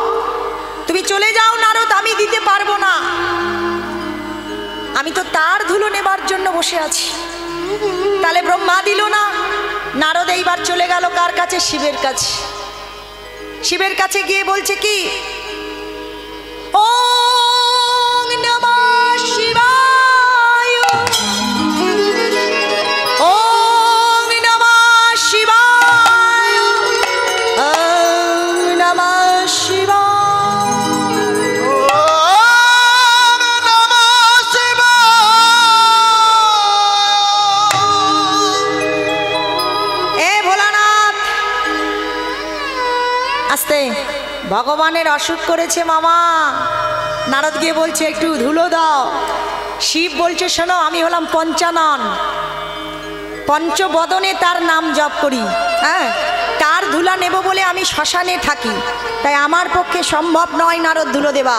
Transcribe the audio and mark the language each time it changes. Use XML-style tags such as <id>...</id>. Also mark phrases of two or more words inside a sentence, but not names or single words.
<bn>তুমি চলে যাও নারদ, আমি দিতে পারবো না। ধুলো নেবার জন্য বসে আছি। তাহলে ব্রহ্মা দিল না, নারদ এইবার চলে গেল কার কাছে? শিবের কাছে। শিবের কাছে গিয়ে বলছে কি,</bn> <sa>ওং নমঃ শিবায়, ওং নমঃ শিবায়, ওং নমঃ শিবায়, ওম নমঃ শিবায়।</sa> <bn>এ ভোলানাথ আস্তে, ভগবানের অসুখ করেছে মামা। নারদ গিয়ে বলছে একটু ধুলো দাও। শিব বলছে শোনো, আমি হলাম পঞ্চানন, পঞ্চবদনে তার নাম জপ করি, হ্যাঁ, তার ধুলা নেব বলে আমি শ্মশানে থাকি, তাই আমার পক্ষে সম্ভব নয় নারদ ধুলো দেওয়া।</bn>